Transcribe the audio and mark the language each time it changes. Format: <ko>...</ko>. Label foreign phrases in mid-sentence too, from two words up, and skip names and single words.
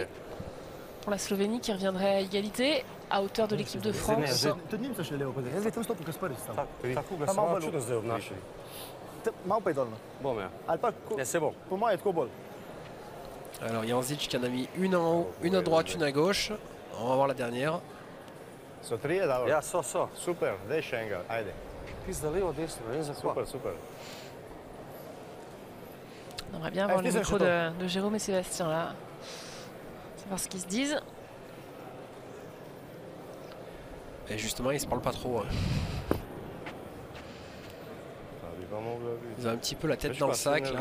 <fr>Pour la Slovénie qui reviendrait à égalité, à hauteur de l'équipe de France. Alors Janzic qui en a mis une en haut, une à droite, une à gauche. On va voir la dernière.</fr> <sl>Ja, so. Super, deš enega, ajde. Pizda levo, desno, ne vem za kva. Super.</sl> <fr>On aimerait bien avoir les micros de Jérôme et Sébastien là. Savoir ce qu'ils se disent. Et justement, ils se parlent pas trop. Ils ont un petit peu la tête dans le sac là.</fr>